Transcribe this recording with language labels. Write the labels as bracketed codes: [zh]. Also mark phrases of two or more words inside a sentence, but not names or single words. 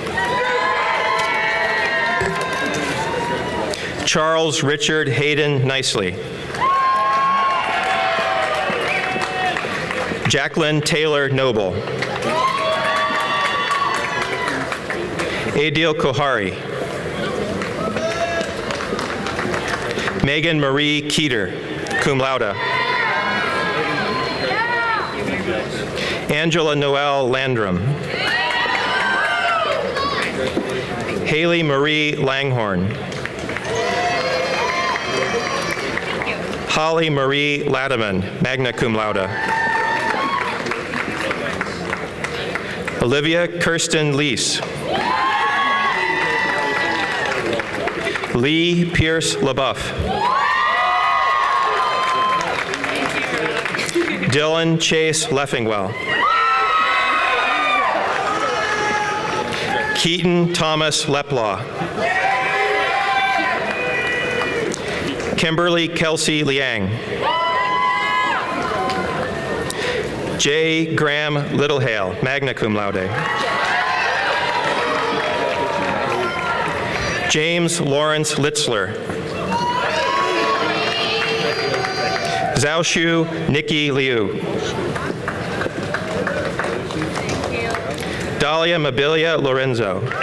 [en] Charles Richard Hayden Nicely. Jacqueline Taylor Noble. Adil Kohari. Megan Marie Keeter, [la] cum laude. [en] Angela Noel Landrum. Haley Marie Langhorn. Holly Marie Latiman, [la] magna cum laude. [en] Olivia Kirsten Leese. Lee Pierce LaBeouf. Dylan Chase Leffingwell. Keaton Thomas Leplaw. Kimberly Kelsey Liang. J. Graham Littlehale, [la] magna cum laude. [en] James Lawrence Litzler. Zhaoshu Nikki Liu. Dahlia Mobilia Lorenzo.